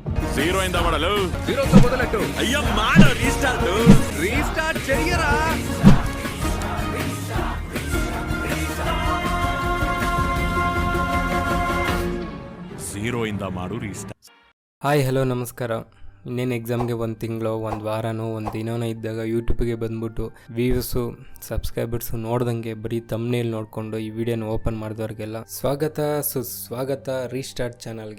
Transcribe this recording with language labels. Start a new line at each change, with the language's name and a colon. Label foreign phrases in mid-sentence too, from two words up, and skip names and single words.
Telugu: జీరో అయిందా ಮಾಡಲು జీరోతో మొదలెట్టు. అయ్యో మాడ రీస్టార్ట్ రీస్టార్ట్ చెయ్యరా.
Kannada: జీరో ಇಂದ ಮಾಡು ರೀಸ್ಟಾರ್ಟ್.
English: hi hello
Kannada: ನಮಸ್ಕಾರ. ಇನ್ನೇನು ಎಕ್ಸಾಮ್ಗೆ ಒಂದು ತಿಂಗಳು ಒಂದು ವಾರನೋ ಒಂದು ದಿನವೋ ಇದ್ದಾಗ ಯೂಟ್ಯೂಬ್ಗೆ ಬಂದ್ಬಿಟ್ಟು ವ್ಯೂಸು ಸಬ್ಸ್ಕ್ರೈಬರ್ಸು ನೋಡ್ದಂಗೆ ಬರೀ ತಮ್ನೇಲ್ ನೋಡಿಕೊಂಡು ಈ ವಿಡಿಯೋನ ಓಪನ್ ಮಾಡಿದವ್ರಿಗೆಲ್ಲ ಸುಸ್ವಾಗತ ರೀಸ್ಟಾರ್ಟ್ ಚಾನಲ್ಗೆ.